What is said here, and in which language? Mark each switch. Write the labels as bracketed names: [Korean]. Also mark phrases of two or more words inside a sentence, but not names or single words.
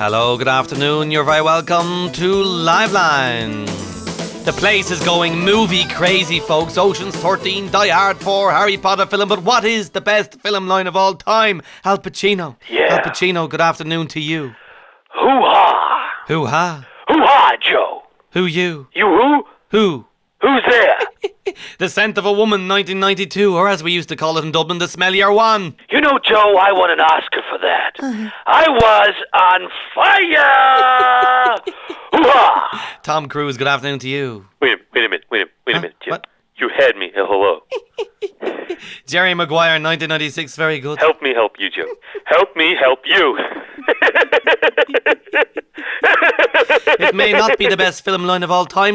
[English] Hello, good afternoon. You're very welcome to Liveline. The place is going movie crazy, folks. Ocean's 13, Die Hard 4, Harry Potter film. But what is the best film line of all time? Al Pacino. Yeah. Al Pacino, good afternoon to you. Hoo-ha! Hoo-ha. Hoo-ha, Joe. Who you? You who? Who? Who's there? The Scent of a Woman, 1992, or as we used to call it in Dublin, The Smellier One. You know, Joe, I won an Oscar for that. I was on fire! Hoo-ha! Tom Cruise, good afternoon to you. Wait a minute. What? You had me. Hello. Jerry Maguire, 1996, very good. Help me help you, Joe. Help me help you. It may not be the best film line of all time.